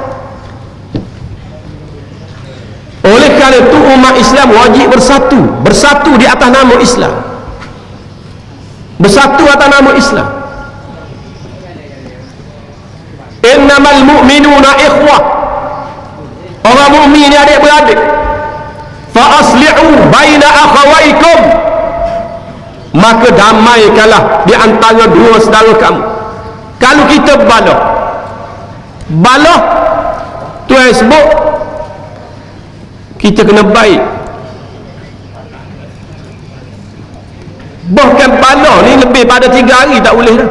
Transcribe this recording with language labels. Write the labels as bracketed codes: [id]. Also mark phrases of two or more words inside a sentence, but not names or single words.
[ms] Oleh kerana itu umat Islam wajib bersatu di atas nama Islam, bersatu atas nama Islam. [ar] إنما المؤمنون إخوة. [ms] Orang mukmin ni adik-beradik. [ar] فأصلحوا بين أخويكم. [ms] Maka damaikanlah di antara dua saudara kamu. Kalau kita balah Tuhan sebut kita kena baik. Bahkan balah ni lebih pada 3 hari tak boleh dah.